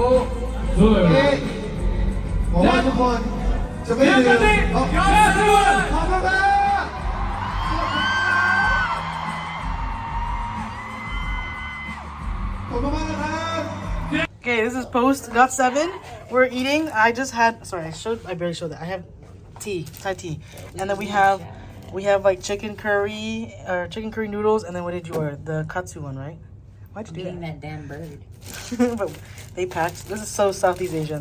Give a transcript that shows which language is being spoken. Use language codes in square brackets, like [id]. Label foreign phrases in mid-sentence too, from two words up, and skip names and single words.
[ko] 좋아요 [th] บอกว่าทุกคนจะไม่ลืม [ko] 여기까지 여러분 [th] ขอบคุณครับขอบคุณมากนะครับ [en] Okay, this is post got7. We're eating. I just had I barely showed that. I have tea, Thai tea. And then we have like chicken curry noodles, and then what did you order? The katsu one, right? Why'd you do Getting that? that damn bird. But they packed, this is so Southeast Asian.